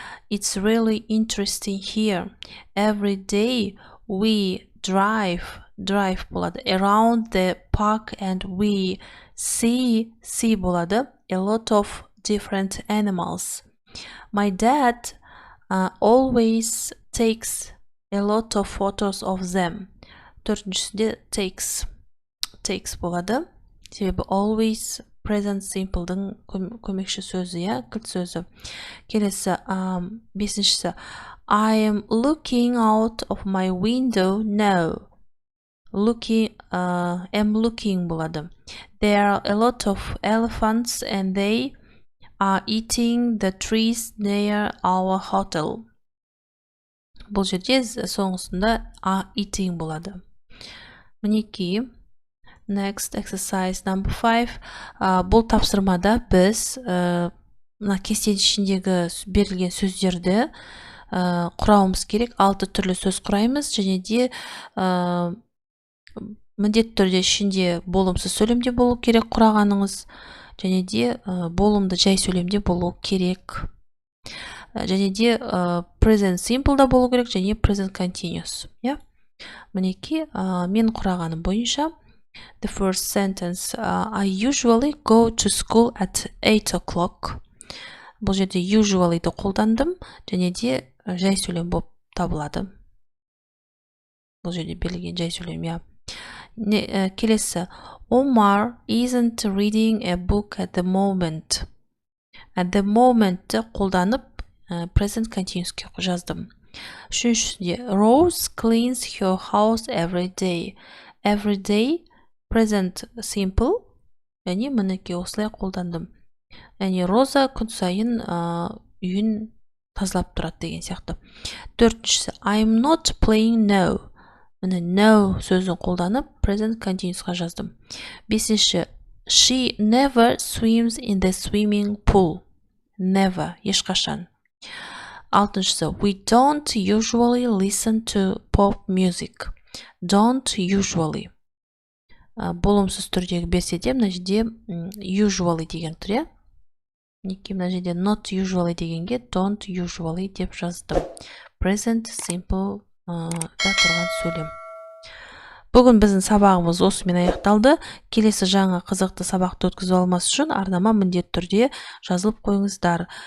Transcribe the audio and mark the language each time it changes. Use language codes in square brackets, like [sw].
[en] It's really interesting here. Every day we drive around the park and we see [kk] болады, [en] a lot of different animals. My dad always takes a lot of photos of them. [kk] Төртіншісінде takes болады. Себебі always present simple'дың көмекші сөзі, кілт сөзі. Келесі, бесіншісі. [en] I am looking out of my window now. Am looking [kk] болады. [en] There are a lot of elephants and they are eating the trees near our hotel. [kk] Бұл жерде соңғысында [en] are eating [kk] болады. Мінекей. [en] Next exercise number 5. [kk] Бұл тапсырмада біз кесте ішіндегі берілген сөздерді құрауымыз керек. 6 түрлі сөз құраймыз және де міндетті түрде ішінде болымсыз сөйлемде болу керек құрағаныңыз, және де болымды жай сөйлемде болу керек. Және де present simple'да болу керек, және present continuous. Мінекей, мен құрағаным бойынша. [en] The first sentence. I usually go to school at 8 o'clock. [kk] Бұл жерде usually'ді қолдандым, және де жай сөйлем болып табылады. Бұл жерде берілген жай сөйлем, Келесі. [en] Omar isn't reading a book at the moment. At the moment [kk] қолданып present continuous'ке жаздым. Үшіншісінде. [en] Rose cleans her house every day. Every day present simple. [kk] Яғни мінекей осылай қолдандым. Яғни Роза күн сайын үйін тазалап тұрады деген сияқты. Төртіншісі. [en] I'm not playing now. [kk] Міне no сөзін қолданып present continuous'қа жаздым. Бесінші. [en] She never swims in the swimming pool. Never, [kk] ешқашан. Алтыншысы. [en] We don't usually listen to pop music. Don't usually. [kk] Болымсыз түрдегі берсе де, мына жерде usually деген тұр, Неке мына жерде [en] not usually [kk] дегенге [en] don't usually [kk] деп жаздым. Present simple да тұрған сөйлем. Бүгін біздің сабағымыз осымен аяқталды. Келесі жаңа қызықты сабақты өткізіп алмас үшін арнама міндетті түрде жазылып қойыңыздар.